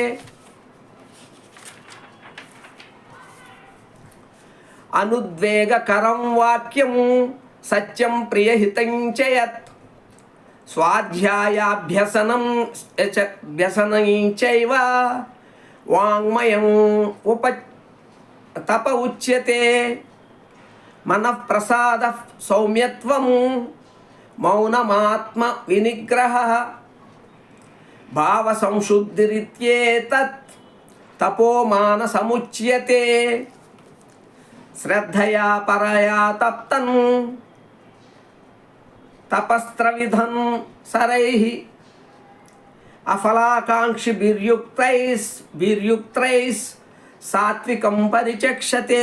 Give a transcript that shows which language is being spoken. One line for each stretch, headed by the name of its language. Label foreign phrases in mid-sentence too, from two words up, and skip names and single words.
Sanskrit: अनुद्वेगकरं वाक्यं सत्यं प्रियहितं च यत् स्वाध्यायाभ्यसनं व्यसनं चैव वाङ्मयम् తప ఉచ్యతే. మనః ప్రసాద సౌమ్యత్వం మౌనమాత్మ వినిగ్రహ భావ సంశుద్ధిరిత్యేతత్ తపో మానసముచ్యతే. శ్రద్ధయా పరయా తప్తం తపస్త్రవిధం సరైః అఫలాకాంక్షిభిర్యుక్తైః సాత్వికం పరిచక్షతే.